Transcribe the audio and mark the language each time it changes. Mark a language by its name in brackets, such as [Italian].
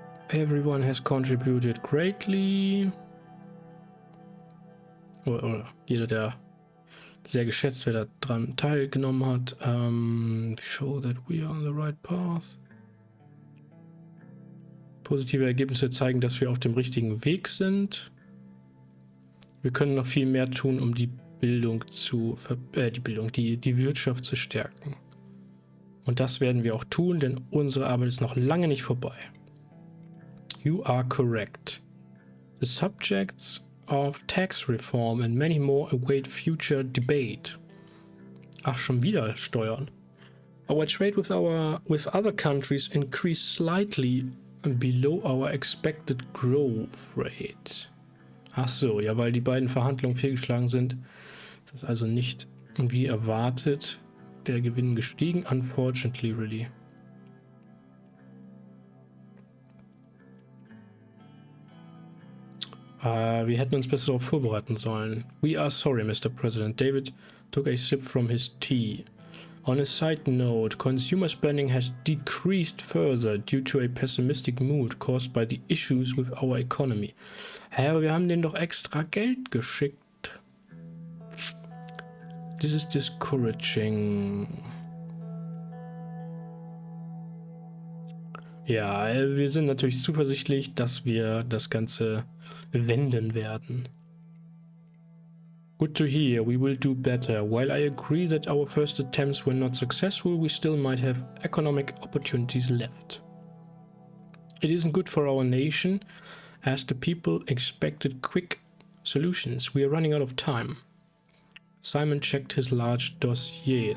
[English] Everyone has contributed greatly. [German] Oder jeder, der sehr geschätzt, wer daran teilgenommen hat. [English] Show that we are on the right path. [German] Positive Ergebnisse zeigen, dass wir auf dem richtigen Weg sind. Wir können noch viel mehr tun, um die Bildung zu die Wirtschaft zu stärken. Und das werden wir auch tun, denn unsere Arbeit ist noch lange nicht vorbei. [English] You are correct. The subjects of tax reform and many more await future debate. [German] Ach, schon wieder Steuern. [English] Our trade with other countries increased slightly below our expected growth rate. [German] Ach so, ja, weil die beiden Verhandlungen fehlgeschlagen sind. Das ist also nicht wie erwartet der Gewinn gestiegen. [English] Unfortunately, really. [German] Wir hätten uns besser darauf vorbereiten sollen. [English] We are sorry, Mr. President. David took a sip from his tea. On a side note, consumer spending has decreased further due to a pessimistic mood caused by the issues with our economy. [German] Hä, wir haben denen doch extra Geld geschickt. [English] This is discouraging. [German] Ja, wir sind natürlich zuversichtlich, dass wir das Ganze wenden werden. [English] Good to hear, we will do better. While I agree that our first attempts were not successful, we still might have economic opportunities left. It isn't good for our nation, as the people expected quick solutions. We are running out of time. Simon checked his large dossier.